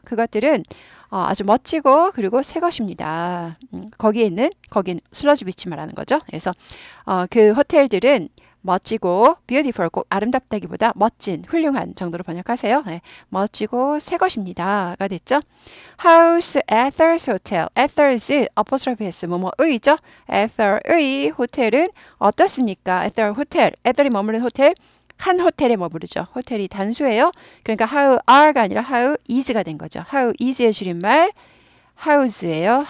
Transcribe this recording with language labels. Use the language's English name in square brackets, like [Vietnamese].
[Korean] 그것들은 아주 멋지고 그리고 새 것입니다. 거기는 슬러지 비치 말하는 거죠. 그래서 그 호텔들은 멋지고 beautiful 꼭 아름답다기보다 멋진, 훌륭한 정도로 번역하세요. 네, 멋지고 새 것입니다가 됐죠. [English] How's Ether's Hotel? [Korean] Ether's apostrophe s 뭐뭐의죠. Ether의 호텔은 어떻습니까? Ether 호텔, Ether이 머무르는 호텔 한 호텔에 머무르죠. 호텔이 단수예요. 그러니까 how are가 아니라 how is가 된 거죠. how is의 줄임말 hows예요.